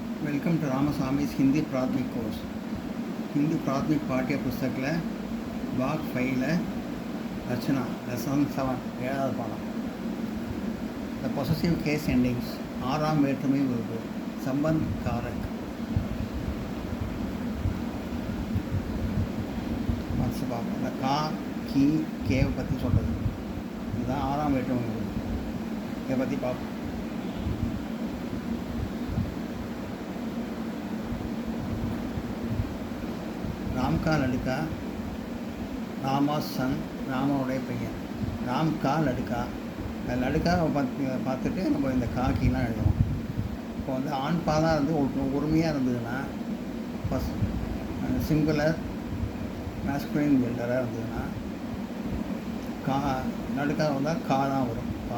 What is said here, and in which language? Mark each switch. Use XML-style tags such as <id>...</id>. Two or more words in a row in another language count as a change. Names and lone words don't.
<en>welcome to</en> <hi>रामास्वामी's हिंदी प्राथमिक कोर्स। हिंदी प्राथमिक पाठ्य पुस्तक भाग 5 रचना लेसन 7</hi> <ta>ஏழாவது பாடம்</ta> <en>the possessive case endings</en> <ta>ஆறாம் வேற்றுமை உறுப்பு</ta> <hi>संबंध कारक</hi> <ta>மனசு பார்ப்போம். இந்த கா கி கேவை பற்றி சொல்கிறது இதுதான் ஆறாம் வேற்றுமை உறுப்பு. இதை பற்றி பார்ப்போம்.</ta> <hi>राम का लड़का रामा सन</hi> <ta>ராமனுடைய பையன்.</ta> <hi>राम का लड़का</hi> <ta>லடுக்காவை பார்த்துட்டு நம்ம இந்த காக்கிலாம் எழுதணும். இப்போ வந்து ஆண் பாலாக இருந்து உரிமையாக இருந்ததுன்னா</ta> <en>first singular masculine</en> <ta>ஜெண்டராக இருந்ததுன்னா</ta> <hi>का लड़का</hi> <ta>வந்தால் கா தான் வரும்.</ta>